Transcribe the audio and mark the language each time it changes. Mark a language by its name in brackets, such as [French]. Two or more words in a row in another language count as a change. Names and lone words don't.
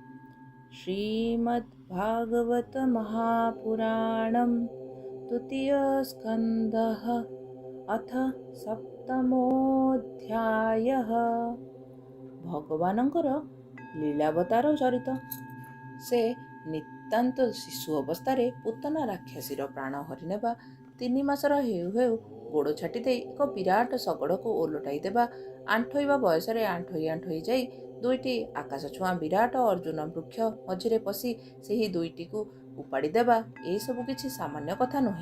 [Sanskrit] श्रीमद्भागवत महापुराणं तृतीयस्कन्धः अथ सप्तमोऽध्यायः। [Odia] ଭଗବାନଙ୍କର ଲୀଳାବତାର ଚରିତ। से ନିତାନ୍ତ ଶିଶୁ ଅବସ୍ଥାରେ ପୂତନା ରାକ୍ଷସୀର ପ୍ରାଣ ହରିନେବା, 3 ମାସର ହେଉ ହେଉ ଗୋଡ଼ ଛାଟି ଦେଇ ଏକ ବିରାଟ ଶଗଡ଼କୁ ଓଲଟାଇ ଦେବା, ଆଣ୍ଠୋଇବା ବୟସରେ ଆଣ୍ଠୋଇ ଆଣ୍ଠୋଇ ଯାଇ 2ଟି ଆକାଶଛୁଆଁ ବିରାଟ ଅର୍ଜୁନ ବୃକ୍ଷ ମଝିରେ ପଶି ସେହି 2ଟିକୁ ଉପାଡ଼ି ଦେବା, ଏସବୁ କିଛି ସାମାନ୍ୟ କଥା ନୁହେଁ।